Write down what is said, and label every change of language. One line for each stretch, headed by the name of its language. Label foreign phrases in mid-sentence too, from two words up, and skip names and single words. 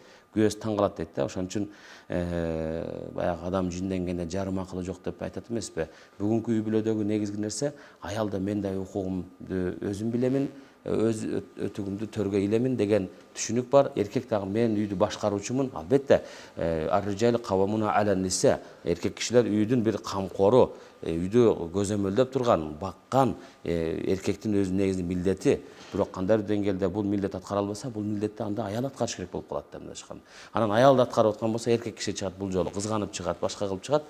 Kyrgyz: Күйөөсү таң калат дейт да. Ошон үчүн баягы адам жинденгенде жарым акылы жок деп айтат эмеспи? Бүгүнкү үй бүлөдөгү негизги нерсе аялда мен да укугумду өзүм билемин, өз өтүгүмдү төргө илемин деген түшүнүк бар. Эркек дагы мен үйдү башкаруучумун.
Arabic: Албетте الرجال قوامون على النساء.
Kyrgyz: Эркек кишилер үйдүн бир камкору, үйдү көзөмөлдөп турган, баккан эркектин өзүнүн негизги милдети. Бирок кандайдыр деңгээлде бул милдет аткара албаса, бул милдетти анда аял аткарыш керек болуп калат деп мындашкан. Анан аялды аткарып аткан болсо эркек киши чыгат, бул жолу кызганып чыгат, башка кылып чыгат.